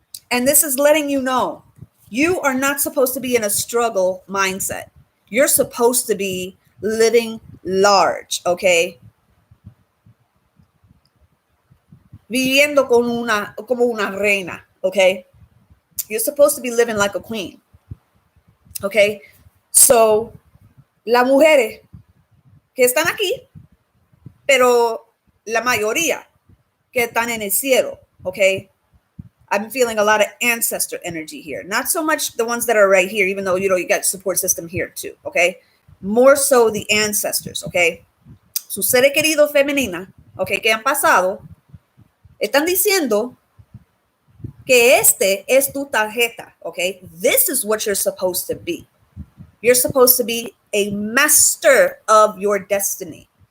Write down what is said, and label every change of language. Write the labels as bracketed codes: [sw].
[en] And this is letting you know you are not supposed to be in a struggle mindset. You're supposed to be living large, okay? [es] Viviendo como una reina, [en] okay? You're supposed to be living like a queen, okay? [es] So, las mujeres que están aquí, pero la mayoría que están en el cielo, okay? [en] I'm feeling a lot of ancestor energy here. Not so much the ones that are right here, even though, you know, you got support system here too, okay? More so the ancestors, okay? [es] Sus seres queridos femenina, okay, que han pasado, están diciendo que este es tu tarjeta, okay? [en] This is what you're supposed to be. You're supposed to be a master of your destiny.